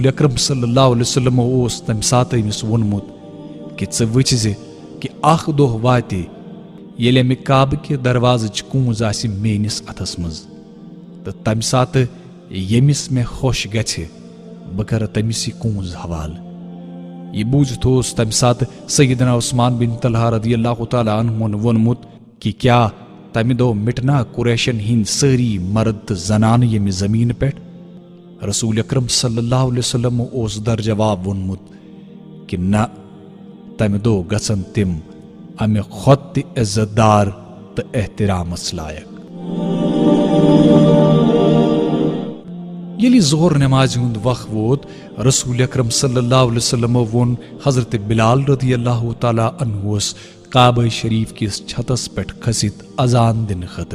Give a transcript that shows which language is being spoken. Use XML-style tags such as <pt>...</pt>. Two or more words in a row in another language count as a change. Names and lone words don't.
<ks>اکرم</ks> <ar>صلی اللہ علیہ وسلم</ar> <ks>اوس تمہِ ساتہٕ أمِس ووٚنمُت کہ ژٕ وٕچھ زِ کہ اکھ دۄہ واتہِ ییٚلہِ امہِ کعبہٕ کہِ دروازٕچ کونز آسہِ میٲنِس اتھس منٛز تہٕ تمہِ ساتہٕ ییٚمِس مےٚ خۄش گژھِ بہٕ کرٕ تٔمِس یہِ کونز حوالہٕ یہ بوٗزِتھ اوس تمہِ ساتہٕ سیدنا عثمان بن طلحہ</ks> <ar>رضی اللہ تعالی عنہن</ar> <ks>ووٚنمُت کہ کیا تمہ دۄہ مٹنا قریشن ہند ساری مرد تو زنانہ ییٚمہِ زمین پہ رسول اکرم</ks> <ar>صلی اللہ علیہ وسلم</ar> <ks>اوس در جواب وونمت کہ نہ تمہ دو گژھن تم امہ کھۄتہٕ تہِ عزت دار تہٕ احترامس لائق۔ ییٚلہِ ظہر نمازِ ہُنٛد وق ووت رسول اکرم</ks> <ar>صلی اللہ علیہ وسلم</ar> <ks>ووٚن حضرت بلال</ks> <ar>رضی اللہ تعالیٰ عنہس</ar> <ks>کعبہ شریف کس چھتس پٮ۪ٹھ کھسِتھ اذان دِنہٕ خٲطرٕ۔</ks>